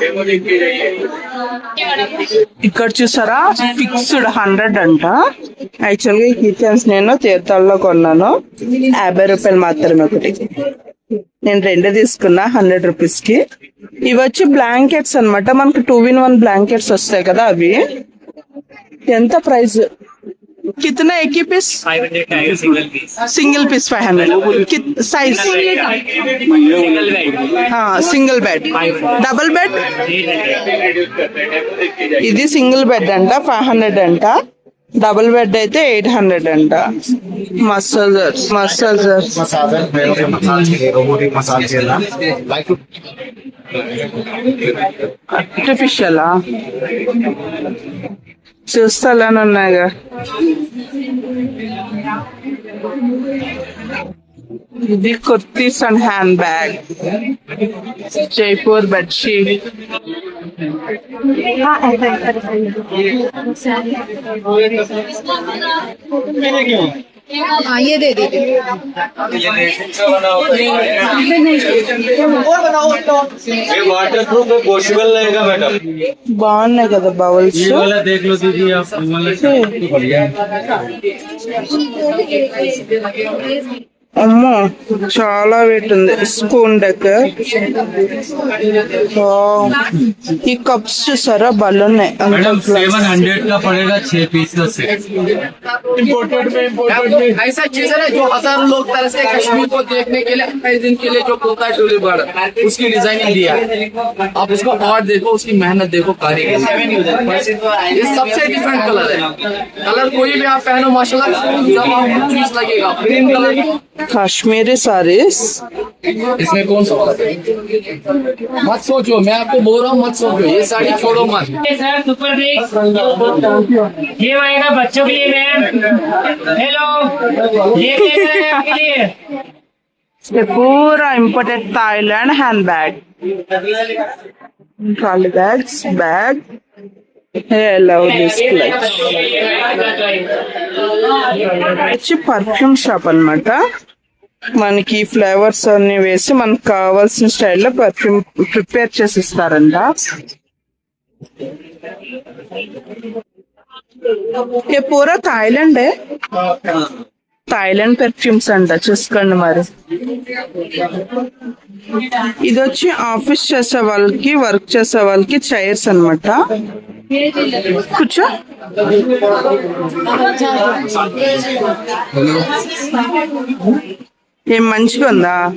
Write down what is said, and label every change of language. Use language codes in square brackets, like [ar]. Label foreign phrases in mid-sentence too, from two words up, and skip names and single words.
[te] ఇక్కడ చూసారా, ఫిక్స్డ్ 100 అంట. యాక్చువల్ గా ఈ కీ చైన్స్ నేను తీర్థాల్లో కొన్నాను. 50 రూపాయలు మాత్రమే ఒకటి. నేను 2 తీసుకున్నా 100 రూపీస్ కి. ఇవి వచ్చి బ్లాంకెట్స్ అన్నమాట. మనకు 2-in-1 బ్లాంకెట్స్ వస్తాయి కదా, అవి. ఎంత ప్రైస్? [hi] कितना एक ही पीस? 500 का है [en] single piece [hi] 500. साइज? हाँ, [en] single bed. double bed? [te] ఇది [en] single bed [te] అంట 500 అంట. [en] double bed [te] అయితే 800 అంట. మసాజర్స్ ఆర్టిఫిషియలా? చూస్తాలని ఉన్నాయిగా. [en] ఇది kurtis and hand bag. [te] జైపూర్ బెడ్షీట్. [hi] ये दे दीजिए। [en] water proof washable [hi] रहेगा मैडम। [te] బాగున్నాయి కదా బౌల్స్. [hi] ये वाला देख लो दीदी आप, ये वाला बढ़िया है। [te] అమ్మో, చాలా వెయిట్ ఉంది. [en] spoon deck. [te] ఈ కప్స్ చూసారా, బలున్నాయి. [hi] मैडम 700 का पड़ेगा 6 पीस का सेट। ऐसा चीज है ना जो हजारों लोग तरसते कश्मीर को देखने के लिए 28 दिन के लिए जो होता है [en] tulip garden, [hi] उसकी डिजाइनिंग दिया है। आप उसको आर्ट देखो, उसकी मेहनत देखो, कारीगर। ये सबसे [en] different color [hi] है। कलर कोई भी आप पहनो माशाल्लाह, जब आपको चीज लगेगा [en] green color. Kashmiri sarees. [hi] इसमें कौन सा कलर है? मत सोचो, मैं आपको बोल रहा हूँ मत सोचो, ये साड़ी छोड़ो मत। सर सुपर डिक्स ये आएगा बच्चों के लिए मैम। हेलो ये क्या है आपके लिए? ये पूरा इम्पोर्टेड थाईलैंड [en] hand bag. trolley bags, bag. I love this clutch. [te] వచ్చి పర్ఫ్యూమ్ షాప్ అన్నమాట. మనకి ఫ్లేవర్స్ అన్ని వేసి మనకు కావాల్సిన స్టైల్లో [en] perfume prepare [te] చేసి ఇస్తారంట. [hi] ये पूरा [te] థాయిలాండ్ థాయిలాండ్ పెర్ఫ్యూమ్స్ అంట. చూసుకోండి మరి. ఇది వచ్చి ఆఫీస్ చేసే వాళ్ళకి, వర్క్ చేసే వాళ్ళకి చైర్స్ అన్నమాట. కూర్చో. ఏం మంచిగా ఉందా?